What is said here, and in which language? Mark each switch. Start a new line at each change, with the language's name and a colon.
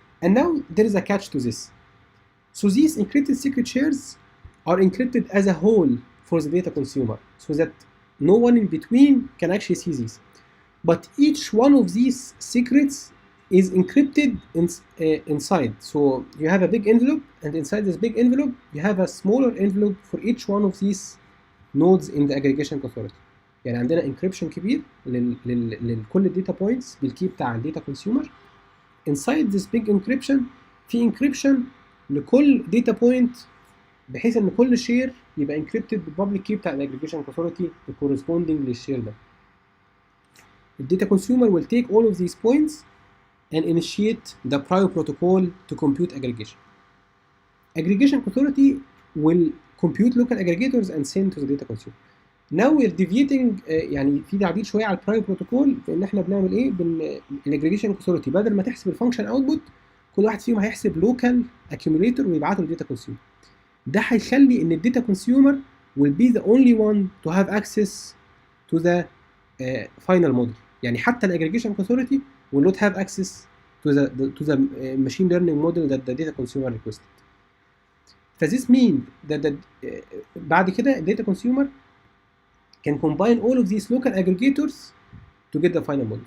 English: And now there is a catch to this. So these encrypted secret shares are encrypted as a whole for the data consumer, so that no one in between can actually see these. But each one of these secrets is encrypted inside. So you have a big envelope, and inside this big envelope you have a smaller envelope for each one of these nodes in the aggregation authority.
Arabic: يعني عندنا encryption كبير لكل الداتا بوينتس بالكي بتاع الداتا كونسيومر.
English: Inside this big encryption
Arabic: في encryption لكل data point بحيث ان كل شير يبقى encrypted بالبابليك كي بتاع الاجريجيشن authority corresponding للشير ده.
English: The data consumer will take all of these points and initiate the Prio protocol to compute aggregation. Aggregation authority will compute local aggregators and send to the data consumer. Now we're deviating
Arabic: يعني في تعديل شويه على البرايو بروتوكول في ان احنا بنعمل ايه؟ الاجريجيشن authority بدل ما تحسب الفانكشن اوتبوت كل واحد فيهم هيحسب لوكال اكيوميليتور ويبعته للداتا كونسيومر. ده هيخلي ان الداتا كونسيومر
English: will be the only one to have access to the final model.
Arabic: يعني حتى الاجريجيشن
English: authority will not have access to the machine learning model that the data consumer requested. This means that
Arabic: بعد كده الداتا
English: consumer can combine all of these local aggregators to get the final model.